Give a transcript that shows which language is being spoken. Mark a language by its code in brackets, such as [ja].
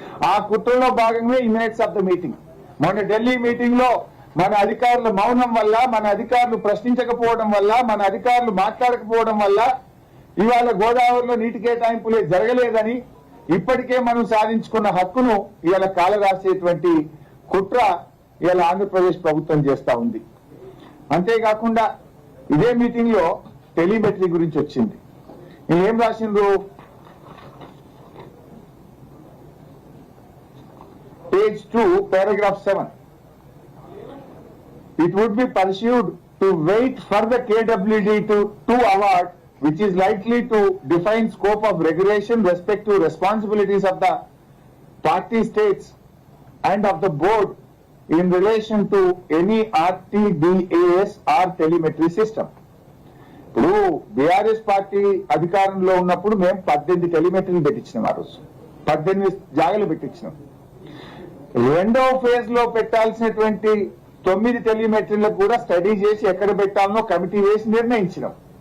[te] ఆ కుట్రలో భాగంగా ఈ మినిట్స్ ఆఫ్ ద మీటింగ్. మొన్న ఢిల్లీ మీటింగ్ లో మన అధికారుల మౌనం వల్ల, మన అధికారులు ప్రశ్నించకపోవడం వల్ల, మన అధికారులు మాట్లాడకపోవడం వల్ల ఇవాళ గోదావరిలో నీటి కేటాయింపులే జరగలేదని, ఇప్పటికే మనం సాధించుకున్న హక్కును ఇవాళ కాలరాసేటువంటి కుట్ర ఇవాళ ఆంధ్రప్రదేశ్ ప్రభుత్వం చేస్తా ఉంది. అంతేకాకుండా ఇదే మీటింగ్ లో టెలిమెట్రీ గురించి వచ్చింది. ఏం రాసిండ్రు, [en] page 2 paragraph 7, it would be pursued to wait for the KWD to award which is likely to define scope of regulation, respective responsibilities of the party states and of the board in relation to any RTDAS or telemetry system. [te] ఇప్పుడు BRS party అధికారంలో ఉన్నప్పుడు మేము 18 టెలిమెట్రీలు పెట్టించినాం. ఆ రోజు 18 జాగాలు పెట్టించినాం. రెండవ phase లో పెట్టాల్సినటువంటి 9 టెలిమెట్రీలకు కూడా స్టడీ చేసి ఎక్కడ పెట్టాలనో కమిటీ వేసి నిర్ణయించినాం.